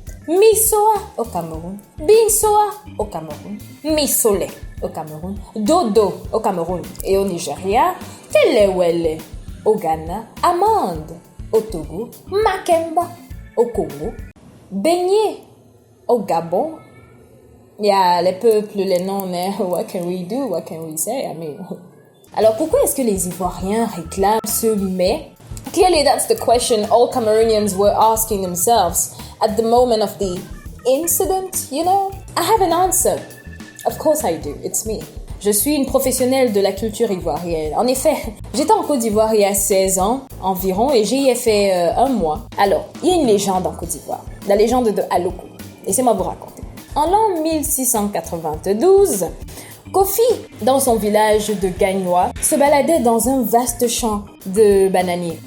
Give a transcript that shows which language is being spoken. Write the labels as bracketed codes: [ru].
[fr] Misoa au Cameroun, Binsoa au Cameroun, Misole au Cameroun, Dodo au Cameroun et au Nigeria, Telewele au Ghana, Amande au Togo, Makemba au Congo, Beignet au Gabon. Il y a les peuples, les noms, [en] what can we do, what can we say, I mean. [fr] Alors pourquoi est-ce que les Ivoiriens réclament ce mets? [en] Clearly that's the question all Cameroonians were asking themselves at the moment of the incident, you know? I have an answer. Of course I do, it's me. [fr] Je suis une professionnelle de la culture ivoirienne. En effet, j'étais en Côte d'Ivoire il y a 16 ans environ et j'y ai fait un mois. Alors, il y a une légende en Côte d'Ivoire, la légende de Aloko. Laissez-moi vous raconter. En l'an 1692, Kofi, dans son village de Gagnoa, se baladait dans un vaste champ de bananiers.